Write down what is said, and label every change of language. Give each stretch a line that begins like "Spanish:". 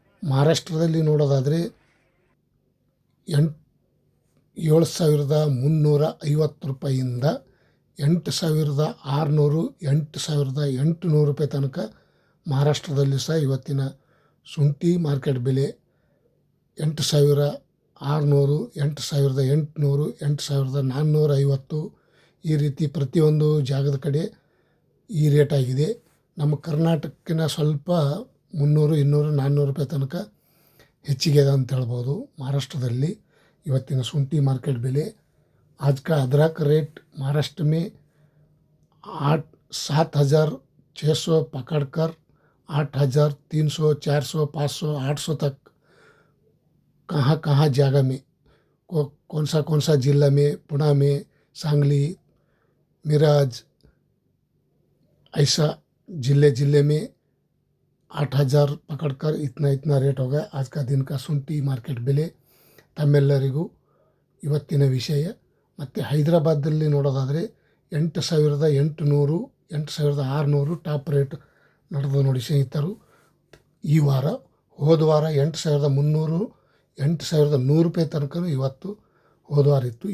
Kannada: ಮಹಾರಾಷ್ಟ್ರದಲ್ಲಿ ನೋಡೋದಾದರೆ 7,350 ರೂಪಾಯಿಯಿಂದ 8,600, 8,800 ರೂಪಾಯಿ ತನಕ ಮಹಾರಾಷ್ಟ್ರದಲ್ಲಿ ಸಹ ಇವತ್ತಿನ ಶುಂಠಿ ಮಾರ್ಕೆಟ್ ಬೆಲೆ 8,600, 8,800, 8,450 ಈ ರೀತಿ ಪ್ರತಿಯೊಂದು ಜಾಗದ ಕಡೆ ಈ ರೇಟ್ ಆಗಿದೆ. ನಮ್ಮ ಕರ್ನಾಟಕಕ್ಕಿಂತ ಸ್ವಲ್ಪ 300, 200, 400 ರೂಪಾಯಿ ತನಕ ಹೆಚ್ಚಿಗೆ ಅದ ಅಂತ ಹೇಳ್ಬೋದು. ಮಹಾರಾಷ್ಟ್ರದಲ್ಲಿ ಇವತ್ತಿನ ಶುಂಠಿ ಮಾರ್ಕೆಟ್ ಬೆಲೆ
Hindi: आज का अदरक रेट महाराष्ट्र में 7,600 पकड़कर 8,300, 400, 500, 800 तक कहाँ जगह में कौन सा जिला में, पुणे में, सांगली, मिराज, ऐसा जिले में 8,000 पकड़कर इतना रेट हो गया आज का दिन का
Kannada: ಶುಂಠಿ ಮಾರ್ಕೆಟ್ ಬೆಲೆ. ತಮ್ಮೆಲ್ಲರಿಗೂ ಇವತ್ತಿನ ವಿಷಯ. ಮತ್ತು ಹೈದರಾಬಾದಲ್ಲಿ ನೋಡೋದಾದರೆ 8,800, 8,600 ಟಾಪ್ ರೇಟ್ ನಡೆದು ನೋಡಿ ಸ್ನೇಹಿತರು. ಈ ವಾರ ಹೋದ ವಾರ 8,300, 8,100 ರೂಪಾಯಿ ತನಕ ಇವತ್ತು ಹೋದ ವಾರ ಇತ್ತು.